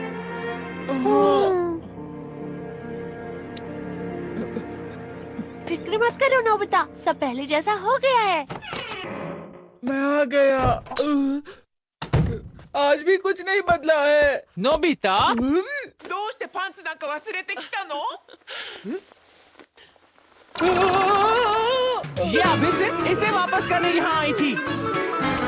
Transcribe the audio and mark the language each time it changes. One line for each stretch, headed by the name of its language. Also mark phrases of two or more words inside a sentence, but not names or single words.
Hindi: फिक्र मत करो नोबिता, सब पहले जैसा हो गया है। मैं आ गया। आज भी कुछ नहीं बदला है। नोबिता,
Japanese: どうしてパンツなんか忘れてきたの
Hindi: ये अभी से इसे वापस करने यहाँ आई थी।